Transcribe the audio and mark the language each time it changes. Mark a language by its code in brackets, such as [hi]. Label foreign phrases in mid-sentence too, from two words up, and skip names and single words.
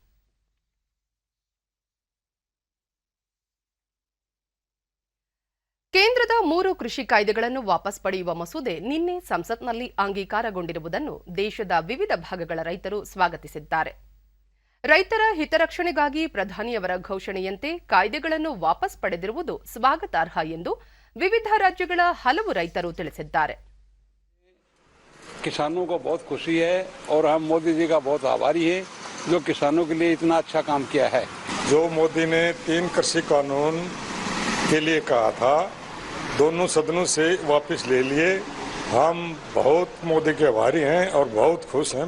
[kn] ಕೇಂದ್ರದ 3 ಕೃಷಿ ಕಾಯ್ದೆಗಳನ್ನು ವಾಪಸ್ ಪಡೆಯುವ ಮಸೂದೆ ನಿನ್ನೆ ಸಂಸತ್ನಲ್ಲಿ ಅಂಗೀಕಾರಗೊಂಡಿರುವುದನ್ನು ದೇಶದ ವಿವಿಧ ಭಾಗಗಳ ರೈತರು ಸ್ವಾಗತಿಸಿದ್ದಾರೆ. ರೈತರ ಹಿತರಕ್ಷಣೆಗಾಗಿ ಪ್ರಧಾನಿಯವರ ಘೋಷಣೆಯಂತೆ ಕಾಯ್ದೆಗಳನ್ನು ವಾಪಸ್ ಪಡೆದಿರುವುದು ಸ್ವಾಗತಾರ್ಹ ಎಂದು ವಿವಿಧ ರಾಜ್ಯಗಳ ಹಲವು ರೈತರು ತಿಳಿಸಿದ್ದಾರೆ. [hi] किसानों को बहुत खुशी है और हम मोदी जी का बहुत आभारी हैं जो किसानों के लिए इतना अच्छा काम किया है। जो मोदी ने 3 कृषि कानून के लिए कहा था, दोनों सदनों से वापस ले लिए। हम बहुत मोदी के आभारी हैं और बहुत खुश हैं।